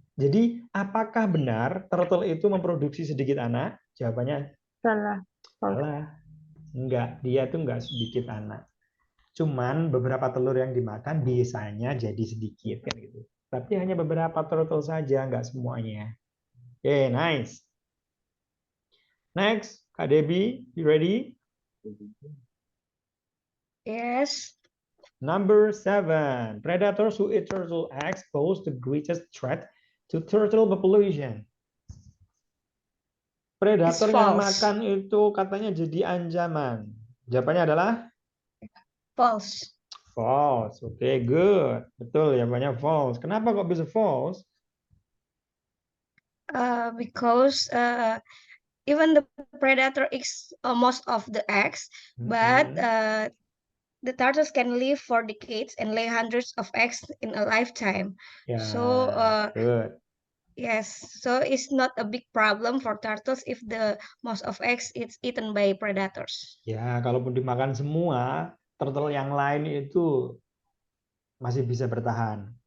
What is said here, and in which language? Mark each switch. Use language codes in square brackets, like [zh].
[id] Jadi, apakah benar turtle itu memproduksi sedikit anak? Jawabannya Salah. Enggak, dia itu enggak sedikit anak. Cuman beberapa telur yang dimakan biasanya jadi sedikit kan gitu. Tapi hanya beberapa turtle saja, enggak semuanya. [en] Oke, nice. Next, Kak Debbie, you ready? Yes. Number 7. Predators who eat turtle eggs pose the greatest threat to turtle population. [id] Predator yang [en] false. [id] makan itu katanya jadi ancaman. Jawabannya adalah [en] False. [id] false. Oke, [en] good. [id] Betul, jawabannya false. Kenapa kok bisa false? [en] Because even the predator eats most of the eggs, but the turtles can live for decades and lay hundreds of eggs in a lifetime. [id] Ya, [en] So good. yes, so it's not a big problem for turtles if the most of eggs is eaten by predators. [id] Ya, kalaupun dimakan semua, turtle yang lain itu masih bisa bertahan.